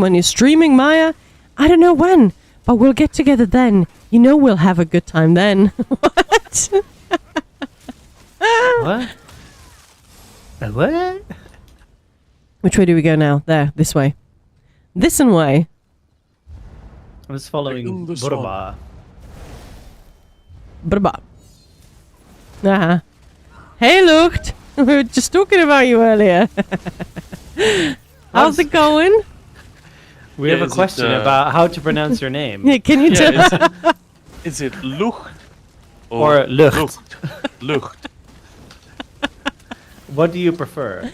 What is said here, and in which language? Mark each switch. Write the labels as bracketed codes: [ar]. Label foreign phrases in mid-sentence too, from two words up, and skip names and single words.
[en] When you're streaming, Maya, I don't know when, but we'll get together then. You know we'll have a good time then. What? What? What? Which way do we go now? There, this way. This and way. I was following In the sun. Burba. Brba. Uh-huh. Hey, Lucht. We were just talking about you earlier. How's it going? We Yeah, have a is it, question about how to pronounce your name. Yeah, can you tell? Yeah, is it Lucht Or Lucht. Lucht. What do you prefer?